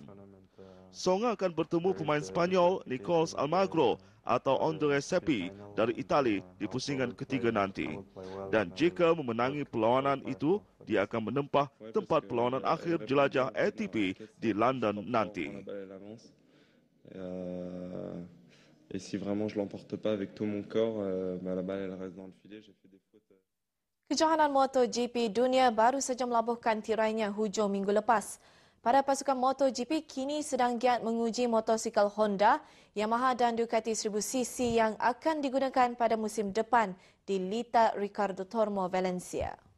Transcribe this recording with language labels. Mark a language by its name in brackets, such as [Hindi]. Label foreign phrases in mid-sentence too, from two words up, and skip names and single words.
[Malay] Tsonga akan bertemu pemain Spanyol Nicolas Almagro atau Andrés Seppi dari Itali di pusingan ketiga nanti. Dan jika memenangi perlawanan itu, dia akan menempah tempat perlawanan akhir jelajah ATP di London nanti. [French] Et si vraiment je l'emporte pas avec tout mon corps, la balle elle reste dans le filet. J'ai fait des fautes. [Malay] Kejohanan MotoGP dunia baru saja melabuhkan tirainya hujung minggu lepas. Para pasukan MotoGP kini sedang giat menguji motosikal Honda, Yamaha dan Ducati 1000cc yang akan digunakan pada musim depan di Lita Ricardo Tormo, Valencia.